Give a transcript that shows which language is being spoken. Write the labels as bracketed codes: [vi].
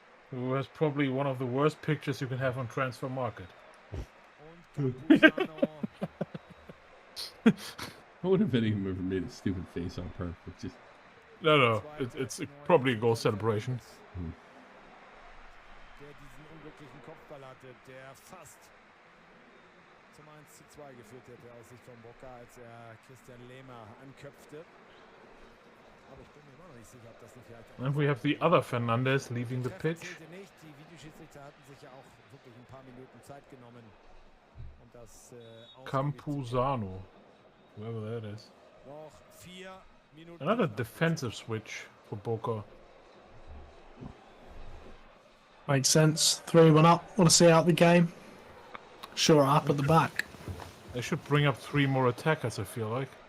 [en] Who has probably one of the worst pictures you can have on Transfer Market. I wonder if anyone ever made a stupid face on purpose. Just No, it's probably a goal celebration. [de] Der diesen unglücklichen Kopfball hatte, der fast zum 1:2 geführt hätte aus Sicht von BOCA, als er Christian Lehmer anköpfte. Aber ich bin mir immer noch nicht sicher, ob das nicht vielleicht... [en] And we have the other Fernandez leaving the pitch. [de] Nicht. Die Videoschiedsrichter hatten sich ja auch wirklich ein paar Minuten Zeit genommen, um das [en] Campuzano, whoever that is. [de] Noch 4 Minuten. [en] Another defensive switch for BOCA. Makes sense. 3-1 up. Want to see out the game? Sure up at the back. They should bring up 3 more attackers, I feel like.